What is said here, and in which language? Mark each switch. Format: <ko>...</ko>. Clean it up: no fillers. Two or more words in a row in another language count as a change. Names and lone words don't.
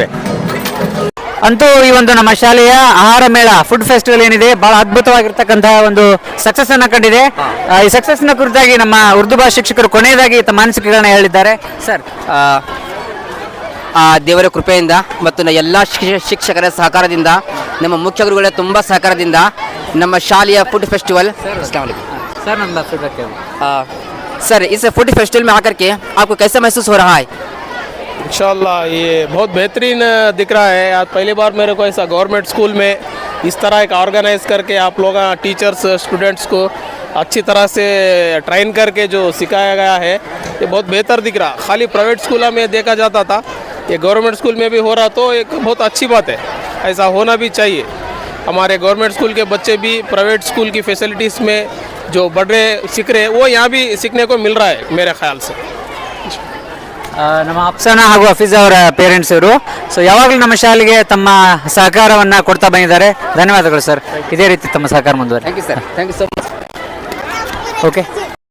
<kn>ಅಂತೂ ಈ ಒಂದು ನಮ್ಮ ಶಾಲೆಯ ಆಹಾರ ಮೇಳ</kn> <en>food festival</en> <kn>ಏನಿದೆ ಬಹಳ ಅದ್ಭುತವಾಗಿರ್ತಕ್ಕಂತಹ ಒಂದು ಸಕ್ಸಸ್ ಅನ್ನ ಕಂಡಿದೆ. ಈ ಸಕ್ಸಸ್ ನ ಕುರಿತಾಗಿ ನಮ್ಮ ಉರ್ದು ಭಾಷಾ ಶಿಕ್ಷಕರು ಕೊನೆಯದಾಗಿ ತಮ್ಮ ಅನಿಸಿಕೆಗಳನ್ನ ಹೇಳಿದ್ದಾರೆ. ಸರ್, ದೇವರ ಕೃಪೆಯಿಂದ ಮತ್ತು ಎಲ್ಲ ಶಿಕ್ಷಕರ ಸಹಕಾರದಿಂದ, ನಮ್ಮ ಮುಖ್ಯ ಗುರುಗಳ ತುಂಬ ಸಹಕಾರದಿಂದ ನಮ್ಮ ಶಾಲೆಯ</kn> <en>food festival</en> <hi>सर इस</hi> <en>food festival</en> <hi>में आकर के आपको कैसा महसूस हो रहा है? इंशाल्लाह ये बहुत बेहतरीन दिख रहा है. आज पहली बार मेरे को ऐसा</hi> <en>government school</en> <hi>में इस तरह एक ऑर्गेनाइज करके आप लोग</hi> <en>teachers students</en> <hi>को अच्छी तरह से ट्रेन करके जो सिखाया गया है ये बहुत बेहतर दिख रहा. खाली</hi> <en>private school</en> <hi>में देखा जाता था, ये</hi> <en>government school</en> <hi>में भी हो रहा तो एक बहुत अच्छी बात है. ऐसा होना भी चाहिए. हमारे</hi> <en>government school</en> <hi>के बच्चे भी</hi> <en>private school</en> <hi>की फैसिलिटीज़ में जो बढ़ रहे सीख रहे वो यहाँ भी सीखने को मिल रहा है मेरे ख्याल से.</hi> <kn>ನಮ್ಮ ಅಫ್ಸಾನಾ ಹಾಗೂ ಹಫೀಜ್ ಅವರ ಪೇರೆಂಟ್ಸ್ ಇವರು ಯಾವಾಗಲೂ ನಮ್ಮ ಶಾಲೆಗೆ ತಮ್ಮ ಸಹಕಾರವನ್ನ ಕೊಡ್ತಾ ಬಂದಿದ್ದಾರೆ. ಧನ್ಯವಾದಗಳು ಸರ್. ಇದೇ ರೀತಿ ತಮ್ಮ ಸಹಕಾರ ಮುಂದುವರಿ.</kn> <en>Thank you sir. Thank you so much. ಓಕೆ.</en>